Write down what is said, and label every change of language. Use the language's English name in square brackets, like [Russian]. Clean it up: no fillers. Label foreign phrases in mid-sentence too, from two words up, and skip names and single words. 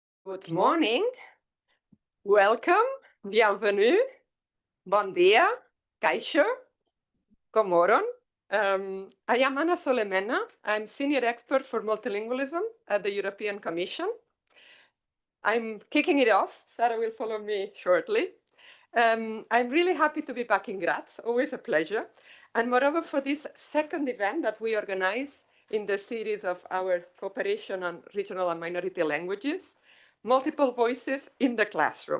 [English] Good morning, welcome, [French] bienvenue, [Catalan] bon dia, [French] kaixo, komoron. [English] I am Anna Solemena. I'm senior expert for multilingualism at the European Commission. I'm kicking it off. Sarah will follow me shortly. I'm really happy to be back in Graz, always a pleasure. And moreover, for this second event that we organize in the series of our cooperation on regional and minority languages, multiple voices in the classroom.